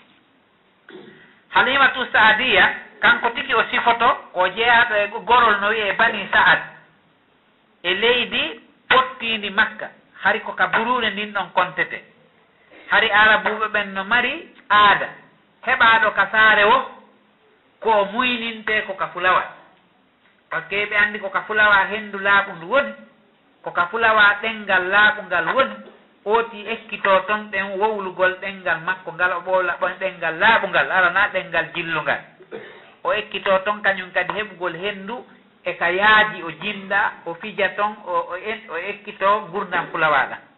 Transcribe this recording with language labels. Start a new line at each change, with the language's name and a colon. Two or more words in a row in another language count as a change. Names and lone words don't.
Fula: Halimatu Saadiya kanko tigi o sifoto o jeeyaɗo e gorol no wiye Bani Sa'ad e leydi pottindi Makka hari ko ka burure ndin ɗon kontete hari arabuɓe ɓen no mari aada heɓaɗo ka saare o ko muyninte ko ka fulawa
French: par ce que
Fula: ɓe andi ko ka fulawa hendu laaɓundu woni ko ka fulawa ɗengal laaɓungal woni ooti ekkito ton ɗen wowlugol ɗengal makko ngal o ɓoola ɓon ɗengal laaɓungal arana ɗengal jillungal o ekkito ton kañum kadi heɓugol hendu e ka yaaji o jinda o fija ton o ekkito gurdam fulawaɗa